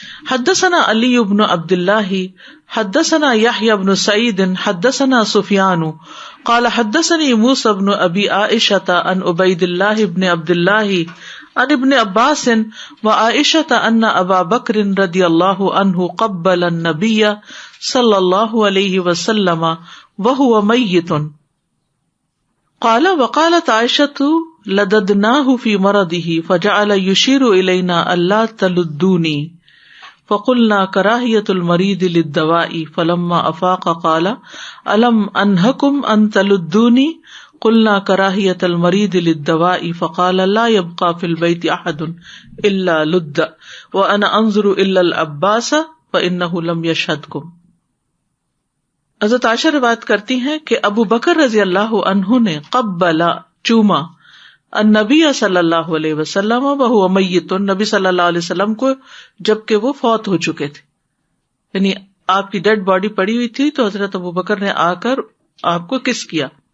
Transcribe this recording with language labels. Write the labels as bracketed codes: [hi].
[ar] حدثنا علی بن عبد اللہ حدثنا یحیی بن سعید حدثنا سفیان قال حدثني موسى بن ابی عائشة عن عبید اللہ بن عبد اللہ عن ابن عباس وعائشة ان ابا بکر رضی اللہ عنہ قبل النبی صلی اللہ علیہ وسلم وهو میت. قال وقالت عائشة لددناه في مرضه فجعل يشير الينا الا تلدوني فقلنا كراهية المريض للدواء فلما افاق قال الم انهكم ان تلدوني قلنا كراهية المريض للدواء فقال لا يبقى في البيت احد الا لد وانا انظر الا العباس فانه لم يشهدكم. [ur] حضرت عائشہ روایت کرتی ہیں کہ ابو بکر رضی اللہ عنہ نے قبل چوما النبی صلی اللہ علیہ وسلم [ar] وهو میت، [ur] نبی صلی اللہ علیہ وسلم کو جبکہ وہ فوت ہو چکے تھے، یعنی آپ کی ڈیڈ باڈی پڑی ہوئی تھی تو حضرت ابو بکر نے آ کر آپ کو کس کیا.